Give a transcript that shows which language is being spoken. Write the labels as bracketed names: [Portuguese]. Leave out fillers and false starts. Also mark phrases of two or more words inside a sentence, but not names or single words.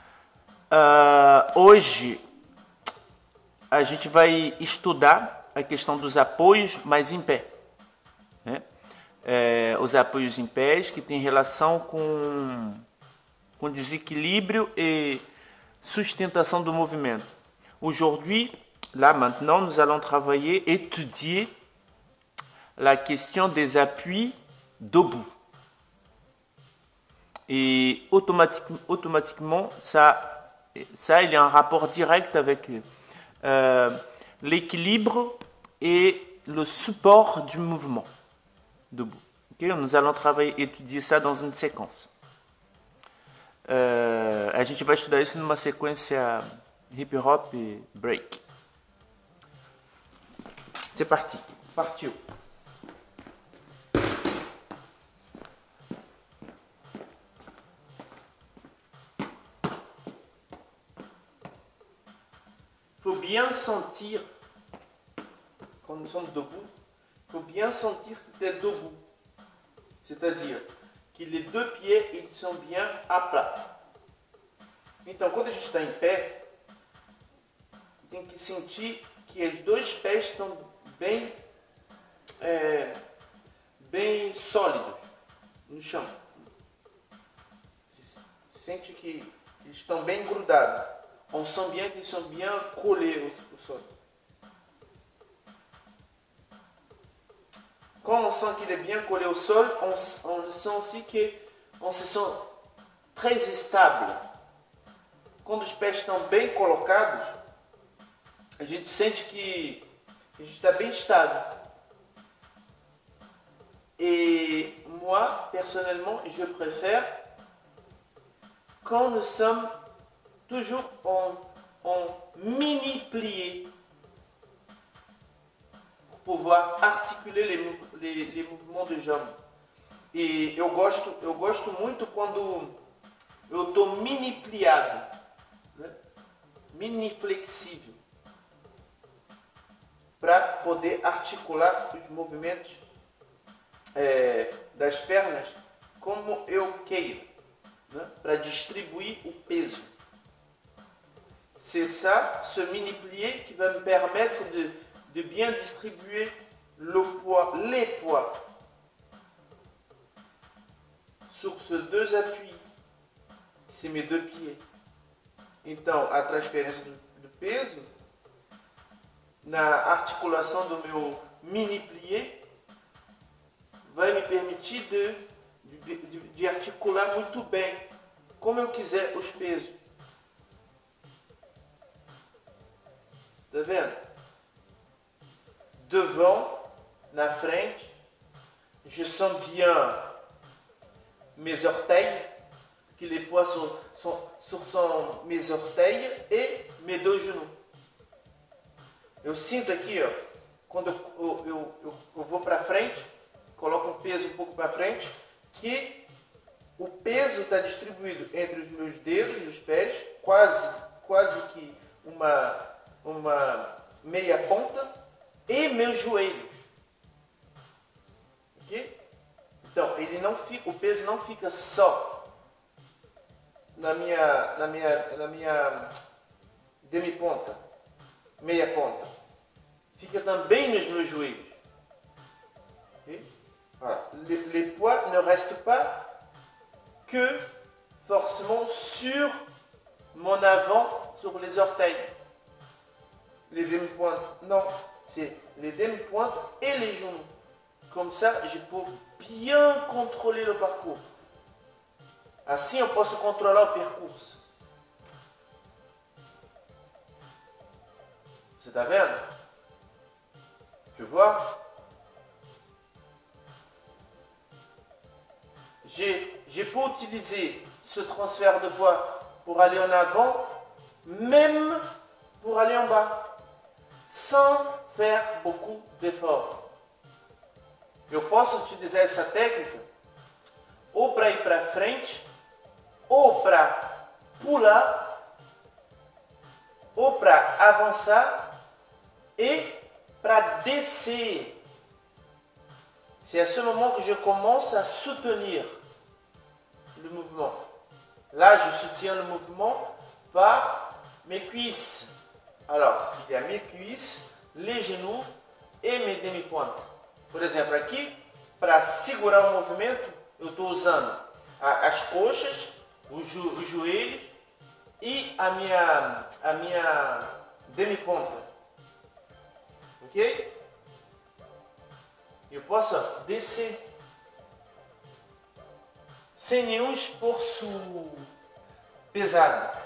[Portuguese] Hoje a gente vai estudar a questão dos apoios, mas em pé, né? Os apoios em pés que têm relação com desequilíbrio et sustentação do movimento. [French] Aujourd'hui, là maintenant, nous allons travailler, étudier la question des appuis debout. Et automatiquement, ça, il y a un rapport direct avec l'équilibre et le support du mouvement debout. Okay? Nous allons travailler, étudier ça dans une séquence. [Portuguese] A gente vai estudar isso numa sequência hip hop e break. [French] C'est parti. Partiu. Il faut bien sentir, quand nous sommes debout, il faut bien sentir que tu es debout. C'est-à-dire que les deux pieds ils sont bien à plat. [Portuguese] Então, quando a gente está em pé, tem que sentir que os dois pés estão bem, bem sólidos no chão. Sente que eles estão bem grudados. [French] On sent bien qu'ils sont bien collés au sol. Quand on sent qu'il est bien collé au sol, on sent aussi qu'on se sent très stable. [Portuguese] Quando os pés estão bem colocados, a gente sente que a gente está bem estável. [French] Et moi, personnellement, je préfère quand nous sommes toujours en mini plié pour pouvoir articuler les mouvements de jambes. [Portuguese] E eu gosto muito quando eu estou mini pliado, né? Mini flexível, para poder articular os movimentos das pernas como eu queiro, né? Para distribuir o peso. [French] C'est ça, ce mini-plié qui va me permettre de bien distribuer les poids sur ces deux appuis, c'est mes deux pieds. [Portuguese] Então, a transferência do peso na articulação do meu mini-plié vai me permitir de articular muito bem, como eu quiser, os pesos. Tá vendo? Devant, na frente, [French] je sens bien mes orteils, que les poids sont mes orteils et mes deux genoux. [Portuguese] Eu sinto aqui, ó, quando eu vou para frente, coloco um peso um pouco para frente, que o peso está distribuído entre os meus dedos dos pés, quase que uma meia ponta, e meus joelhos. Okay? Então, o peso não fica só na minha demi-ponta, meia ponta. Fica também nos meus joelhos. [French] Okay? Voilà. Les poids ne restent pas que forcément sur mon avant, sur les orteils. Les demi-pointes, non, c'est les demi-pointes et les genoux. Comme ça, je peux bien contrôler le parcours. [Portuguese] Assim eu posso controlar o percurso. Você está vendo? [French] Tu vois? Je peux utiliser ce transfert de poids pour aller en avant, même pour aller en bas, sans faire beaucoup d'efforts. [Portuguese] Eu posso utilizar essa técnica ou para ir para frente, ou para pular, ou para avançar et para descer. [French] C'est à ce moment que je commence à soutenir le mouvement. Là, je soutiens le mouvement par mes cuisses. Alors, il y a mes cuisses, les genoux e mes demi-pointes. [Portuguese] Por exemplo, aqui, para segurar o movimento, eu estou usando as coxas, os joelhos e a minha demi-ponta. Ok? Eu posso descer sem nenhum esforço pesado.